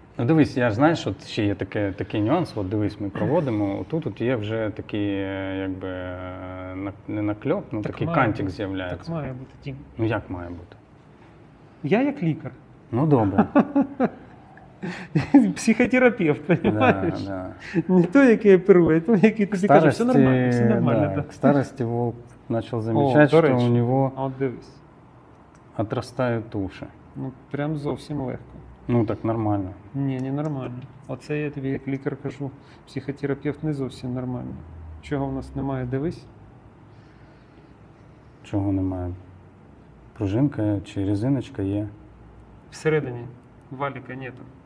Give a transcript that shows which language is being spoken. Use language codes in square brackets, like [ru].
[uk] Ну дивись, я ж знаєш, от ще є такий нюанс, от дивись, ми проводимо, тут є вже такий, якби, не накльоп, ну такий кантик з'являється. Так має бути, Тім. Ну як має бути? Я як лікар. Ну добре. Психотерапевт, розумієш? Да. Не той, який оперує, а той, який тобі каже, все нормально. Да. [ru] К старости волк начал замечать, что у него отрастают уши. [uk] Ну, прям зовсім легко. Ну, так нормально. Ні, не нормально. Оце я тобі як лікар кажу, психотерапевт не зовсім нормально. Чого в нас немає, дивись. Чого немає? Пружинка чи резиночка є. Всередині валіка нету.